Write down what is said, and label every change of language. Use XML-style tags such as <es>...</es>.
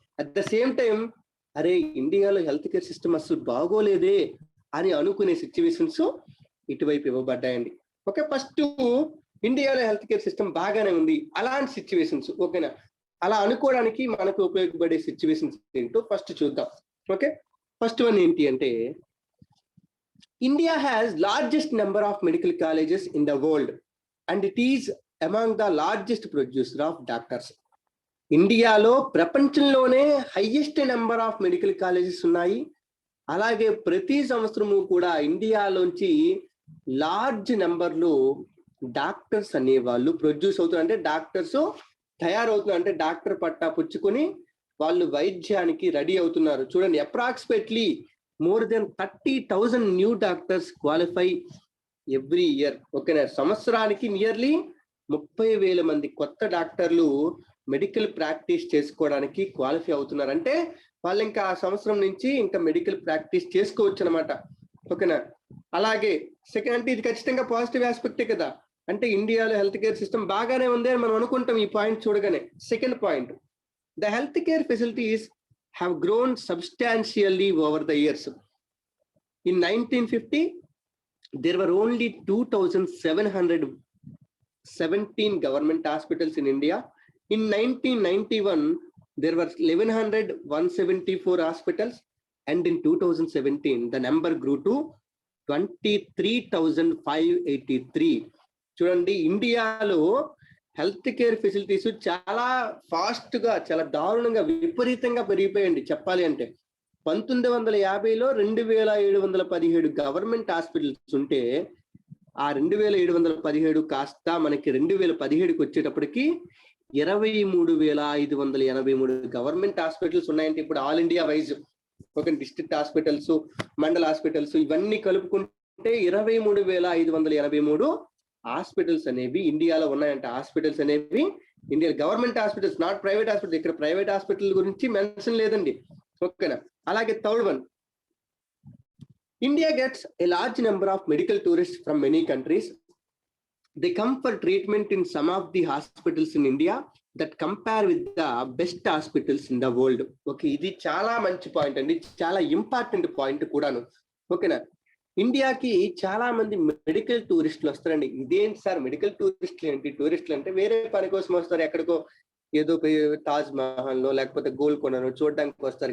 <te>At the same time అరే ఇండియాలో health care system అసలు బాగోలేదే అని అనుకునే సిచ్యువేషన్స్ ఇటువైపు ఇవ్వబడ్డాయండి. ఓకే, ఫస్ట్ ఇండియాలో హెల్త్ కేర్ సిస్టమ్ బాగానే ఉంది అలాంటి సిచ్యువేషన్స్. ఓకేనా, అలా అనుకోవడానికి మనకు ఉపయోగపడే సిచ్యువేషన్స్ ఏంటో ఫస్ట్ చూద్దాం.</te> <en>okay, first one</en> <te>ఏంటి అంటే,</te> <en>India has largest number of medical colleges in the world and it is among the largest producer of doctors.</en> <te>ఇండియాలో ప్రపంచంలోనే highest number of medical colleges ఉన్నాయి. అలాగే ప్రతి సంవత్సరము కూడా ఇండియాలోంచి లార్జ్ నెంబర్లో డాక్టర్స్ అనేవాళ్ళు ప్రొడ్యూస్ అవుతున్నారు. అంటే డాక్టర్స్ తయారవుతున్నారు, అంటే డాక్టర్ పట్టా పుచ్చుకొని వాళ్ళు వైద్యానికి రెడీ అవుతున్నారు. చూడండి,</te> <en>Approximately more than 30,000 new doctors qualify every year.</en> <te>ఓకేనా, సంవత్సరానికి నియర్లీ 30,000 మంది కొత్త డాక్టర్లు మెడికల్ ప్రాక్టీస్ చేసుకోవడానికి క్వాలిఫై అవుతున్నారు. అంటే వాళ్ళు ఇంకా ఆ సంవత్సరం నుంచి ఇంకా మెడికల్ ప్రాక్టీస్ చేసుకోవచ్చు అనమాట. ఓకేనా, అలాగే సెకండ్ అంటే ఇది ఖచ్చితంగా పాజిటివ్ ఆస్పెక్టే కదా. అంటే ఇండియాలో హెల్త్ కేర్ సిస్టమ్ బాగానే ఉంది అని మనం అనుకుంటాం ఈ పాయింట్ చూడగానే.</te> <en>Second point, the health care facilities have grown substantially over the years. In 1950, there were only 2,717 government hospitals in India. In 1991, there were 1,174 hospitals, and in 2017, the number grew to 23,583.</en> <te>చూడండి, ఇండియాలో health care facilities చాలా fast గా, చాలా దారుణంగా, విపరీతంగా పెరిగిపోయండి. చెప్పాలి అంటే 1950లో 2,717 government hospitals ఉంటే ఆ 2,717 కాస్త మనకి 2017కి వచ్చేటప్పటికి 23,583 గవర్నమెంట్ హాస్పిటల్స్ ఉన్నాయంటే ఇప్పుడు ఆల్ ఇండియా వైజ్. ఒక డిస్ట్రిక్ట్ హాస్పిటల్స్, మండల హాస్పిటల్స్ ఇవన్నీ కలుపుకుంటే చూసుకుంటే 23,583 హాస్పిటల్స్ అనేవి ఇండియాలో ఉన్నాయంట. హాస్పిటల్స్ అనేవి India government hospitals, not private hospital. ఇక్కడ ప్రైవేట్ హాస్పిటల్ గురించి మెన్షన్ లేదండి. ఓకేనా. అలాగే third one,</te> <en>India gets a large number of medical tourist from many countries. They come for treatment in some of the hospitals in India that compare with the best hospitals in the world.</en> <te>Okay, ఇది చాలా మంచి point అండి, చాలా important point కూడాను. ఓకేనా. ఇండియాకి చాలా మంది మెడికల్ టూరిస్టులు వస్తారండి. ఇదేంటి సార్ మెడికల్ టూరిస్టులు ఏంటి? టూరిస్టులు అంటే వేరే పని కోసం వస్తారు, ఎక్కడికో ఏదో తాజ్ మహల్ లో లేకపోతే గోల్కొండలో చూడడానికి వస్తారు.</te>